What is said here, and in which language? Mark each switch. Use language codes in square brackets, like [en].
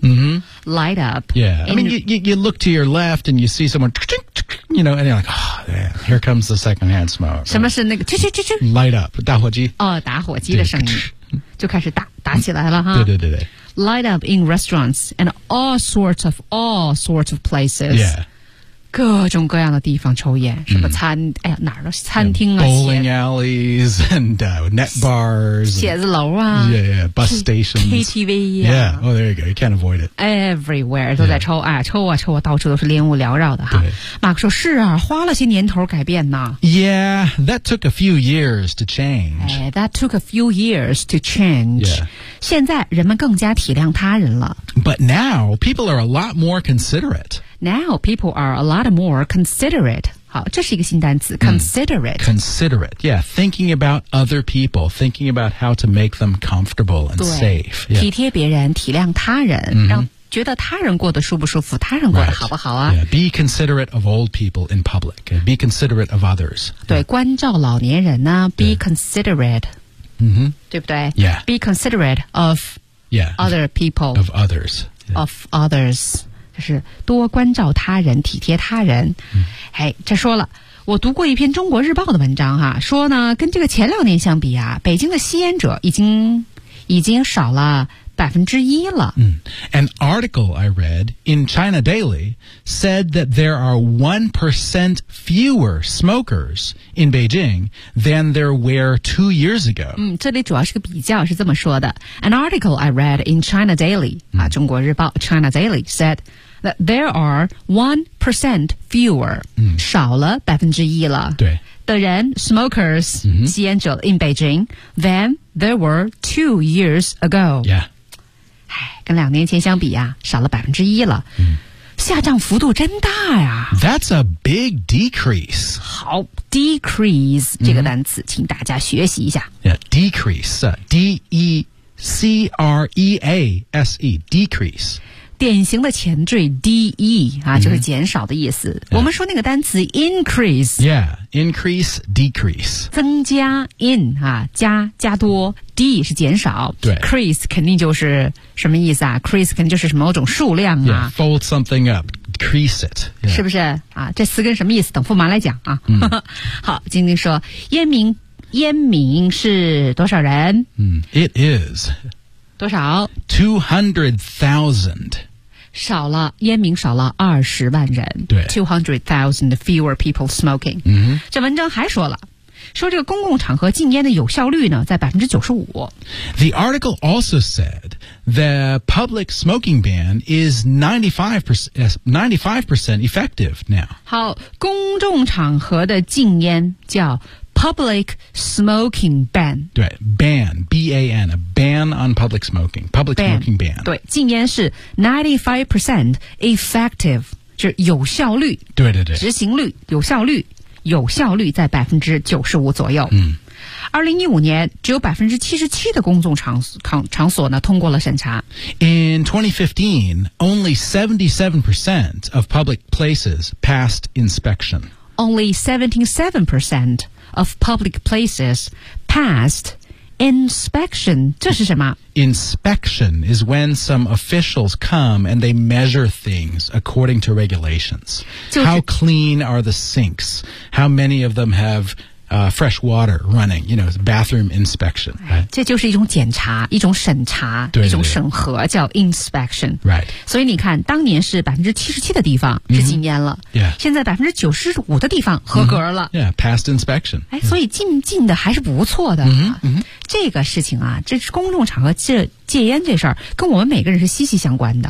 [en] mm-hmm. light up. Yeah, I mean, you look to your left and you see someone, you know, and you're like, oh, man, here comes the secondhand smoke. [zh] 什么是那个啾啾啾啾 [en] light up, 打火机。 [zh] 哦，打火机的声音。就开始打起来了哈。对对对对。 [en] Light up in restaurants and all sorts of places. Yeah. [zh] 各种各样的地方抽烟什么餐、mm. 哎呀哪儿都餐厅啊 [en] bowling alleys and net bars [zh] 写字楼啊 [en] yeah, bus stations [zh] KTV 啊 [en] yeah, oh there you go, you can't avoid it everywhere [zh] 都在抽、yeah. 啊抽啊抽啊到处都是烟雾缭绕的哈马克说是啊花了些年头改变呢 [en] yeah, that took a few years to change、哎、that took a few years to change、 yeah. [zh] 现在人们更加体谅他人了 [en] but now, people are a lot more considerate Now, people are a lot more considerate. [zh] 好这是一个新单词 [en] considerate.、 Mm, considerate, yeah. Thinking about other people, thinking about how to make them comfortable and safe.、Yeah. [zh] 体贴别人体谅他人、 mm-hmm. 让觉得他人过得舒不舒服他人过得好不好啊、 [en] right. yeah. Be considerate of old people in public. Be considerate of others. [zh] 对、yeah. 关照老年人呢 be、yeah. considerate.、 Mm-hmm. 对不对 [en] Yeah. Be considerate of yeah. other people. Of others.、 Yeah. Of others. [zh] 就是多关照他人体贴他人、嗯、哎，这说了我读过一篇中国日报的文章哈、啊，说呢跟这个前两年相比啊北京的吸烟者已经少了1%了、 [en] 嗯、An article I read in China Daily said that there are 1% fewer smokers in Beijing than there were 2 years ago、 [zh] 嗯、这里主要是个比较是这么说的 [en] An article I read in China [zh] Daily、嗯啊、中国日报 [en] China Daily said that there are 1% fewer、嗯、 [zh] 少了1%了对的人 smokers、嗯、 [en] 吸烟者 in Beijing than there were 2 years ago yeah [zh] 跟两年前相比啊少了1%了、嗯、下降幅度真大呀 [en] That's a big decrease [zh] 好 decrease 这个单词、嗯、请大家学习一下 [en] yeah, decrease D-E-C-R-E-A-S-E decrease [zh] 典型的前缀 D-E、啊嗯、就是减少的意思、嗯、我们说那个单词 increase [en] yeah increase decrease [zh] 增加 in、啊、加多D 是减少 Crease 肯定就是什么意思啊 Crease 肯定就是某种数量啊 [en] yeah, Fold something up, crease it、yeah. [zh] 是不是啊这词根什么意思等驸马来讲啊、嗯、好晶晶说烟民是多少人、 [en] 嗯、It is [zh] 多少 [en] 200,000 [zh] 少了烟民少了200,000人对 [en] 200,000 fewer people smoking、嗯、 [zh] 这文章还说了说这个公共场合禁烟的有效率呢在95%。 [en] The article also said the public smoking ban is 95% effective now. [zh] 好公众场合的禁烟叫 public smoking ban. [en] 对 ban, B-A-N, a ban on public smoking, public ban, smoking ban. [zh] 对禁烟是 [en] 95% effective, [zh] 就是有效率。对对对。执行率有效率。有效率在95%左右。嗯， 2015年只有77%的公众场所呢通过了审查。 [en] In 2015, only 77% of public places passed inspection. Only 77% of public places passed inspection. [zh] 这是什么 [en] ？Inspection is when some officials come and they measure things according to regulations. How clean are the sinks? How many of them have fresh water running, you know, bathroom inspection.、Right? [zh] 这就是一种检查，一种审查，对对对，一种审核，叫 inspection. [en] Right. [zh] 所以你看，当年是 77% 的地方是禁烟了、 [en] mm-hmm. yeah. [zh] 现在 95% 的地方合格了、mm-hmm. [en] Yeah, passed inspection. [zh] 哎，所以禁的还是不错的、 mm-hmm. 这个事情啊，这是公众场合戒烟这事儿，跟我们每个人是息息相关的。